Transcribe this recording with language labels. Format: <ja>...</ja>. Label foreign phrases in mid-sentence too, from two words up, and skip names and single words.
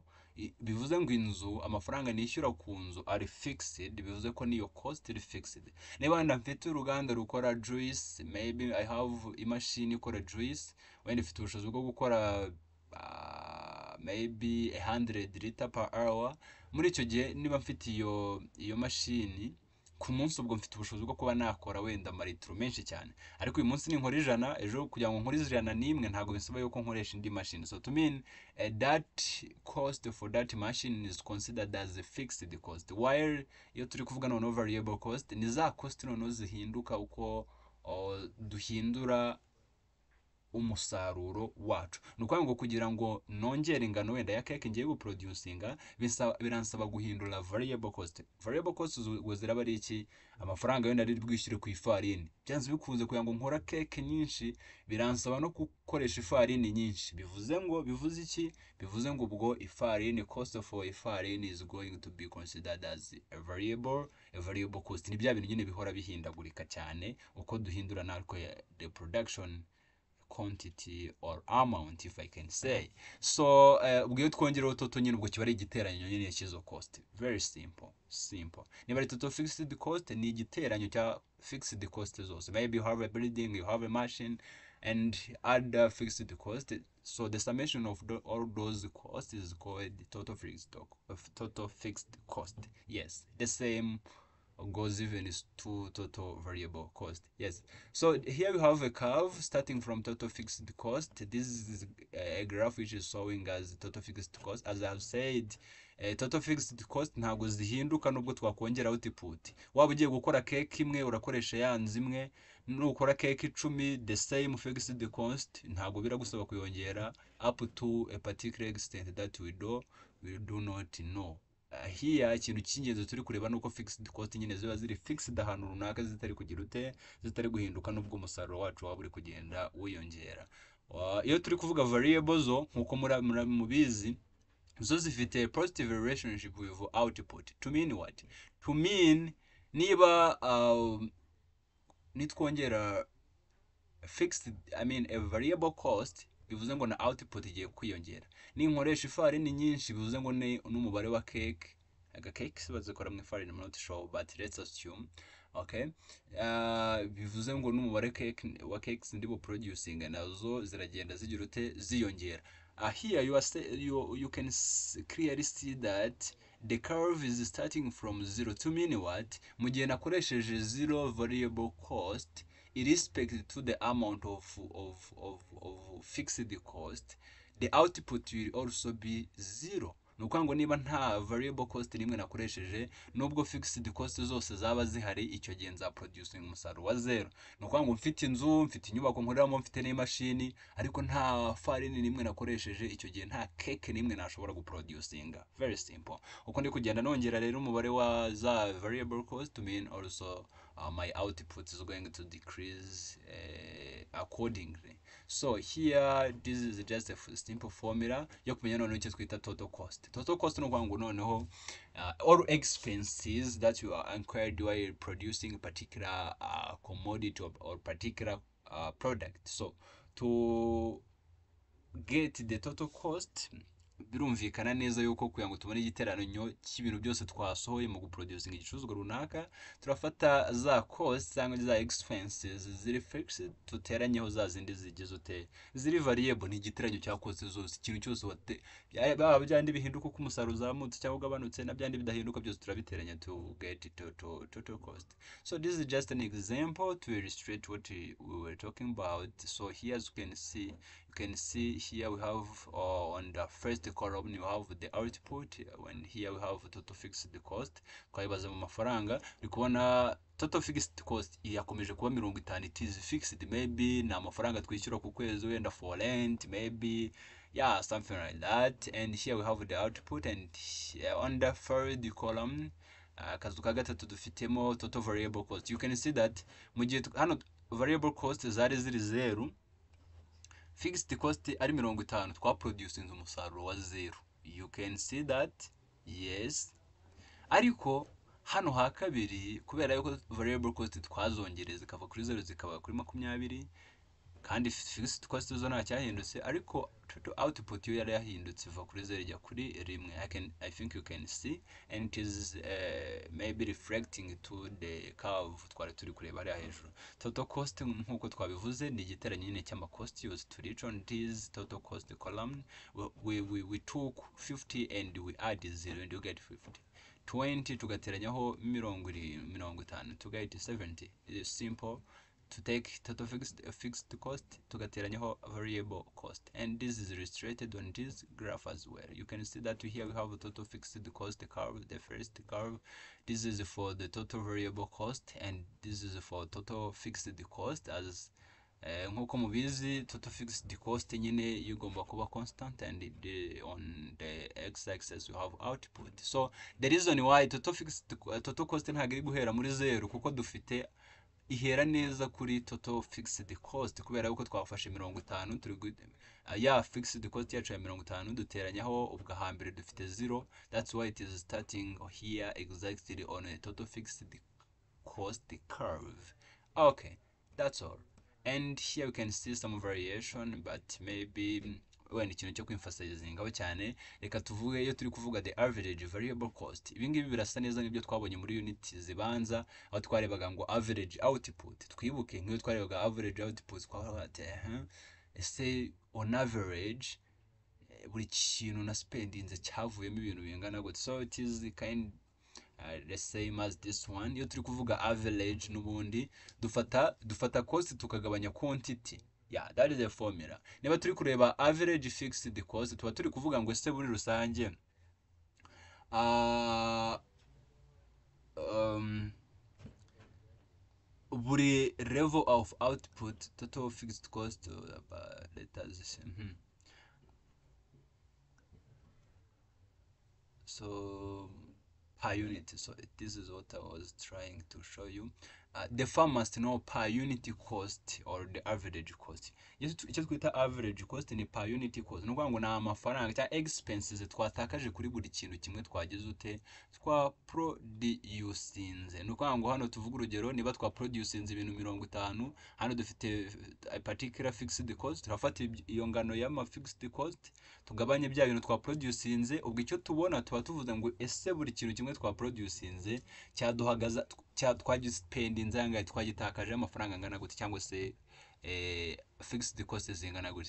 <rw>Bivuze ngo inzu, amafaranga nishyura ku nzu ari fixed, bivuze ko niyo cost iri fixed. Niba mfite uruganda rukora juice,</rw> <en>maybe I have</en> <rw>imashini ikora juice, wenda ifite ubushobozi bwo gukora</rw> <en>maybe 100 liter per hour.</en> <rw>Muri icyo gihe niba mfite iyo mashini ku munsi, ubwo mfite ubushobozi bwo kuba nakora wenda amaritiro menshi cyane. Ariko uyu munsi ninkora 100, ejo kugira ngo nkore 101 ntabwo bisaba yuko nkoresha indi mashini.</rw> <en>So to mean that cost for that machine is considered as a fixed cost, while</en> <rw>iyo turi kuvuga noneho</rw> <en>variable cost</en> <rw>ni za cost noneho zihinduka uko duhindura umusaruro wacu. Ni ukuvuga ngo kugira ngo nongere ingano wenda ya cake ngiye guproducinga, biransaba guhindura</rw> <en>variable cost. Variable cost</en> <rw>ziraba ari iki? Amafaranga wenda ari bwishyure ku ifarini. Byanze bikunze kugira ngo nkora cake nyinshi biransaba no gukoresha ifarini nyinshi. Bivuze iki? Bivuze ngo ubwo ifarini,</rw> <en>cost for ifarini is going to be considered as a variable cost.</en> <rw>Ni bya bintu nyine bihora bihindagurika cyane uko duhindura narko</rw> <en>the production quantity or amount, if I can say.</en> <rw>So ubwo iyo twongeraho toto nyine ubwo kiba ari igiteranyo nyine cy'izo cost.</rw> <en>Very simple.</en> <rw>Niba ari</rw> <en>total fixed cost</en> <rw>ni igiteranyo cya</rw> <en>fixed cost</en> <rw>zose.</rw> <en>Maybe you have a building, you have a machine and other fixed cost. So the summation of all those costs is called total fixed cost. Yes, the same goes even is to total variable cost. Yes, so here we have a curve starting from total fixed cost. This is a graph which is showing as total fixed cost. As I have said, total fixed cost</en> <rw>ntabwo zihinduka nubwo twakongera</rw> <en>output.</en> <rw>Waba ugiye gukora cake imwe urakoresha yanze imwe, nukora cake 10</rw> <en>the same fixed cost,</en> <rw>ntabwo biragusaba kuyongera</rw> <en>up to a particular extent that we do not know.</en> <rw>Here ikintu cy'ingenzi turi kureba nuko</rw> <en>fixed cost</en> <rw>nyine ziba ziri fixed ahantu runaka, zitari kugira zitari guhinduka nubwo umusaruro wacu waba uri kugenda wiyongera. Iyo turi kuvuga variable zo nkuko mubizi, zo zifite</rw> <en>positive relationship with output. To mean what? To mean</en> <rw>niba nitwongera</rw> <en>fixed, I mean a variable cost,</en> <rw>bivuze ngo na output igiye kwiyongera. Ninkoresha ifarini nyinshi bivuze ngo n'umubare wa cake, cake bazikora mu ifarini,</rw> <en>I'm not sure but let's assume,</en> <rw>okay, bivuze ngo n'umubare wa cakes ndi producing nazo ziragenda ziyongera.</rw> <en>Here you can clearly see that the curve is starting from 0 to mean what?</en> <rw>Mu gihe nakoresheje</rw> <en>zero variable cost irrespect to the amount of fixed cost, the output will also be zero.</en> <rw>Ni ukuvuga ngo niba nta</rw> <en>variable cost</en> <rw>rimwe nakoresheje nubwo</rw> <en>fixed cost</en> <rw>zose zaba zihari, icyo gihe nza producing umusaruro wa zero. Ni ukuvuga ngo mfite inzu, mfite inyubako nkoreramo, mfite n'imashini, ariko nta farini nimwe nakoresheje, icyo gihe nta cake nimwe nashobora guproducinga.</rw> <en>Very simple.</en> <rw>Uko ndi kugenda nongera rero umubare wa za</rw> <en>variable cost to mean also my output is going to decrease accordingly. So here this is just a simple formula</en> <rw>yo kumenya noneho icyo twita</rw> <en>total cost. Total cost</en> <rw>ni ukuvuga ngo noneho</rw> <en>all expenses that you are incurred while producing a particular commodity or particular product. So to get the total cost,</en> <rw>birumvikana neza yuko kugira ngo tubone igiteranyo cy'ibintu byose twasohoye mu guproducing igicuruzwa runaka, turafata za cost cyangwa za expenses ziri fixed tuteranyeho za zindi zigize ute ziri variable. Ni igiteranyo cya cost zose, ikintu cyose baba byandi bihinduka uko umusaruro uzamutse cyangwa ugabanutse, na byandi bidahinduka byose turabiteranya</rw> <en>to get total cost. So this is just an example to illustrate what we were talking about. So here as you can see here we have on the first column you have the output, when here we have total fixed cost.</en> <rw>Twayibaza mu mafaranga, uri kubona</rw> <en>total fixed cost</en> <rw>yakomeje kuba 50.</rw> <en>It is fixed, maybe</en> <rw>na amafaranga twishyura ku kwezi wenda</rw> <en>for rent, maybe yeah, something like that. And here we have the output, and on the third column</en> <rw>akazu ka gatatu dufitemo</rw> <en>total variable cost. You can see that</en> <rw>mu gihe hano</rw> <en>variable cost</en> <rw>zari ziri</rw> <en>0, fixed cost</en> <rw>ari 50, twaproducinze umusaruro wa 0.</rw> <en>You can see that, yes.</en> <rw>Ariko hano ha kabiri kubera yuko</rw> <en>variable cost</en> <rw>twazongereza zikava kuri 0 zikaba kuri 20, kandi</rw> <en>fixed cost</en> <rw>zo nta cyahindutse, ariko</rw> <en>total output</en> <rw>yo yari yahindutse iva kuri 0 ijya kuri 1.</rw> <en>I think you can see, and it is maybe reflecting to the curve</en> <rw>twari turi kureba ari hejuru.</rw> <en>Total cost</en> <rw>nkuko twabivuze ni igiteranyo nyine cy'ama cost yose</rw> <en>to reach on this total cost column. We took 50 and we add 0 and you get 50. 20 tugateranyaho 50 to get 70. It is simple to take total fixed cost tugateranyaho variable cost, and this is illustrated on this graph as well. You can see that here we have a total fixed cost curve. The first curve, this is for the total variable cost, and this is for total fixed cost. As</en> <rw>nkuko mubizi</rw> <en>total fixed cost</en> <rw>nyine igomba kuba</rw> <en>constant, and on the x-axis you have output. So the reason why total cost</en> <rw>ntabwo iri guhera muri 0 kuko dufite ihera neza kuri</rw> <en>total fixed cost,</en> <rw>kubera yuko twafashe 50 turi ya</rw> <en>fixed cost</en> <rw>yacu ya 50 duteranyaho ubwa hambere dufite 0.</rw> <en>That's why it is starting here exactly on a total fixed cost curve. Okay, that's all. And here we can see some variation, but maybe when</en> <rw>ikintu cyo kwemphasizingaho cyane, reka tuvuge iyo turi kuvuga</rw> <en>the average variable cost.</en> <rw>Ibi ngibi birasa neza n'ibyo twabonye muri unit zibanza aho twarebaga ngo</rw> <en>average output.</en> <rw>Twibuke nk'iyo twarebaga</rw> <en>average output</en> <rw>twavuga ati ese</rw> <en>on average</en> <rw>buri kintu na spendinze cyavuyemo ibintu bingana gute.</rw> <en>So it is kind the same as this one.</en> <rw>Iyo turi kuvuga average n'ubundi dufata cost tukagabanya quantity.</rw> <en>Yeah, that is the formula.</en> <rw>Niba turi kureba</rw> <en>average fixed cost,</en> <rw>tuba turi kuvuga ngo ese muri rusange buri</rw> <en>level of output total fixed cost let us see. So per unit. So this is what I was trying to show you. The farm must know per unit cost or the average cost.</en> <rw>Icyo twita</rw> <en>average cost</en> <rw>ni</rw> <en>per unit cost.</en> <rw>No kuvuga ngo na amafaranga cyangwa expenses twatakaje kuri buri kintu kimwe twagize ute twa producinze. No kuvuga ngo hano tuvuga urugero niba twa producinze ibintu 50, hano dufite</rw> <en>a particular fixed cost,</en> <rw>turafata iyo ngano y'ama</rw> <en>fixed cost</en> <rw>tugabanye bya bintu twa producinze, ubwo icyo tubona tuba tuvuze ngo ese buri kintu kimwe twa producinze cyaduhagaza twagispendinze anga twagitakaje amafaranga angana gute, cyangwa se</rw> <en>fixed cost</en> <rw>zingana gutya.</rw>